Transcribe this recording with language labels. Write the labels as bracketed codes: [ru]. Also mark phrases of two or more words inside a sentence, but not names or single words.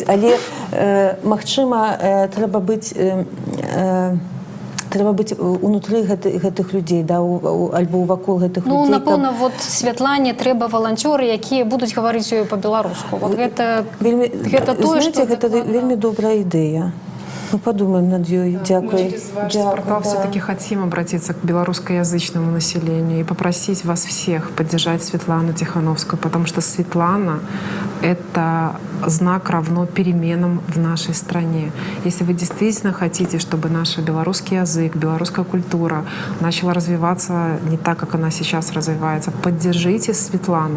[be] Але, магчыма, трэба быць унутры гэтых людзей, альбо вакол гэтых людзей. Ну, напэўна, вот Святлане трэба валанцёры, якія будуць гаварыць ёю па-беларуску. Вот гэта тое, што... Гэта вельмі добрая ідэя. [ru] Мы подумаем над ёй. Дякую. Мы через ваш портал все-таки хотим обратиться к белорусскоязычному населению и попросить вас всех поддержать Светлану Тихановскую, потому что Светлана — это знак равно переменам в нашей стране. Если вы действительно хотите, чтобы наш белорусский язык, белорусская культура начала развиваться не так, как она сейчас развивается, поддержите Светлану.